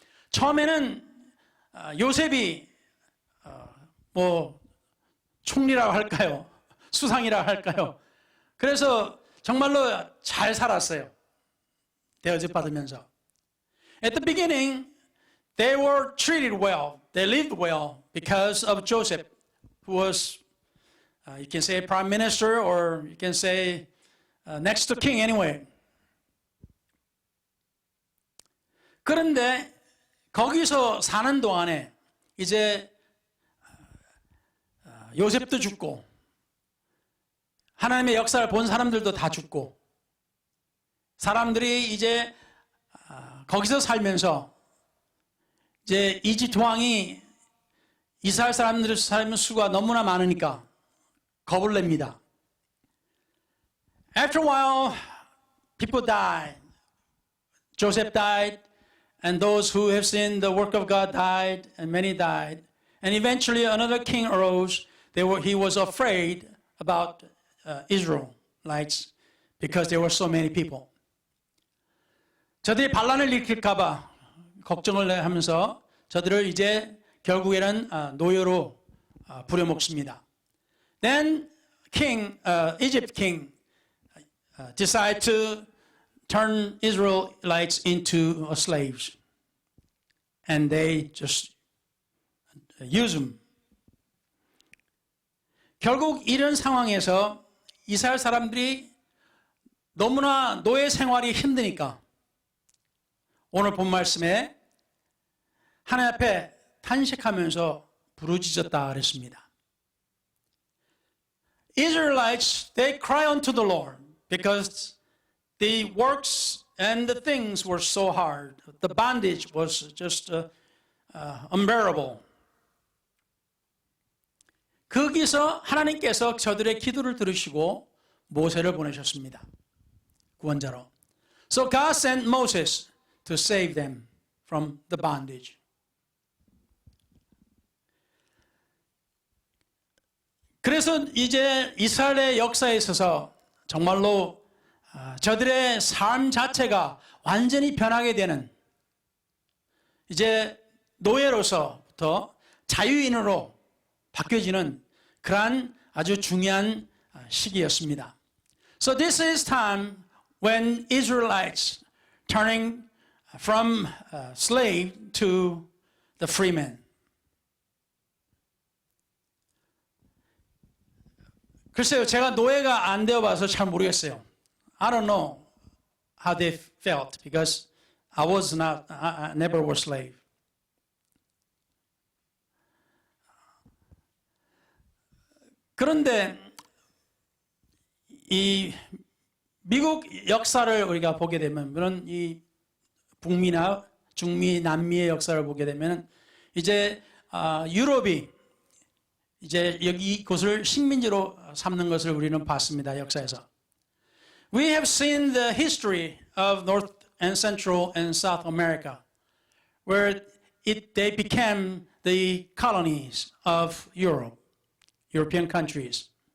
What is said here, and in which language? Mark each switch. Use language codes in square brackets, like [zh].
[ko] 처음에는 요셉이 총리라고 할까요? 수상이라고 할까요? 그래서 정말로 잘 살았어요. 대접받으면서. [en] At the beginning, they were treated well. They lived well because of Joseph, who was, you can say prime minister, or you can say next to king anyway. [ko] 그런데 거기서 사는 동안에 이제 요셉도 죽고, 하나님의 역사를 본 사람들도 다 죽고, 사람들이 이제 거기서 살면서 이제 이집트 왕이 이스라엘 사람들의 삶의 수가 너무나 많으니까 겁을 냅니다. [en] After a while, people died. Joseph died, and those who have seen the work of God died, and many died. And eventually another king arose. He was afraid about Israelites because there were so many people. [ko] 저들이 반란을 일으킬까봐 걱정을 하면서 저들을 이제 결국에는 노예로 부려먹습니다. [en] Then Egypt king decided to turn Israelites into slaves, and they just use them. [ko] 결국 이런 상황에서 이스라엘 사람들이 너무나 노예 생활이 힘드니까 오늘 본 말씀에 하나님 앞에 탄식하면서 부르짖었다 그랬습니다. [en] Israelites, they cry unto the Lord because the works and the things were so hard. The bondage was just unbearable. [ko] 거기서 하나님께서 저들의 기도를 들으시고 모세를 보내셨습니다. 구원자로. [en] So God sent Moses to save them from the bondage. [ko] 그래서 이제 이스라엘의 역사에 있어서 정말로 저들의 삶 자체가 완전히 변하게 되는 이제 노예로서부터 자유인으로 바뀌어지는 그러한 아주 중요한 시기였습니다. [en] So this is time when Israelites turning from slave to the free man. [ko] 글쎄요, 제가 노예가 안 되어봐서 잘 모르겠어요. [en] I don't know how they felt because I never was slave. [ko] 그런데 이 미국 역사를 우리가 보게 되면 이 북미나 중미, 남미의 역사를 보게 되면 이제 유럽이 이제 여기 이곳을 식민지로 삼는 것을 우리는 봤습니다. 역사에서. [en] We have seen the history of North and Central and South America, where they became the colonies of Europe, European countries.